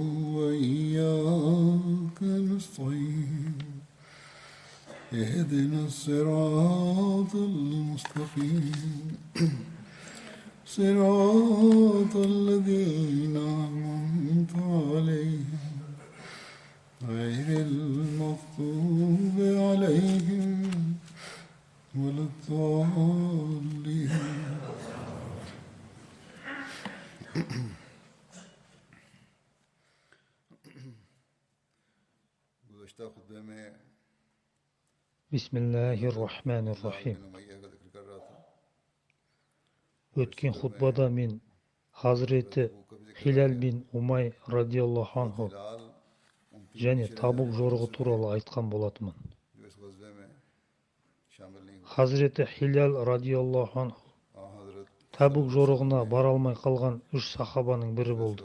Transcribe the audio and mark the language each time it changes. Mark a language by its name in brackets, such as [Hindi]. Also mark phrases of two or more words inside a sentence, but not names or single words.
[Arabic] وإياك نستعين اهدنا الصراط المستقيم صراط الذين أنعمت عليهم غير المغضوب عليهم ولا الضالين. Bismillahirrahmanirrahim. [Kazakh] Өткен хутбада мен Хазіреті Хилал бин Умай [Arabic] رضي الله عنه [Kazakh] және Табук жорығы туралы айтқан болатымын. Хазіреті Хилал [Arabic] رضي الله عنه [Kazakh] Табук жорығына бара алмай қалған 3 сахабаның бірі болды.